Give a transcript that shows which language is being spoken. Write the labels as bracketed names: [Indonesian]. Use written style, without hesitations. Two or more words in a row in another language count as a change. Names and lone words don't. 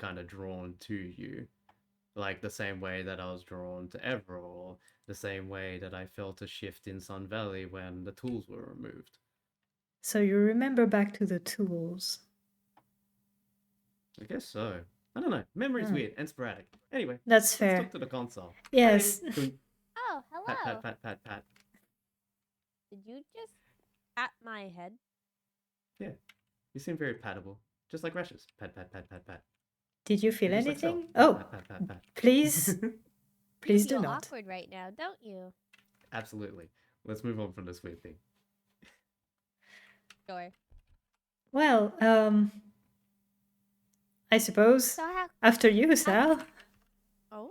[English] was kind of drawn to you, like the same way that I was drawn to Everall, the same way that I felt a shift in Sun Valley when the tools were removed. So you remember back to the tools. I guess so. I don't know. Memory's Hmm. weird and sporadic. Anyway, That's let's fair. talk to the console. Yes. Hi, baby. Oh, Pat, hello. pat, pat, pat, pat. Did you just pat my head? Yeah, you seem very patable, just like Rashes. Pat, pat, pat, pat, pat. Did you feel And just like Cell. anything? Pat, Oh, pat, pat, pat, pat. please, You please do feel not. awkward right now, don't you? Absolutely. Let's move on from this weird thing. Sure. Well, I suppose So how? after you, Sal. Oh,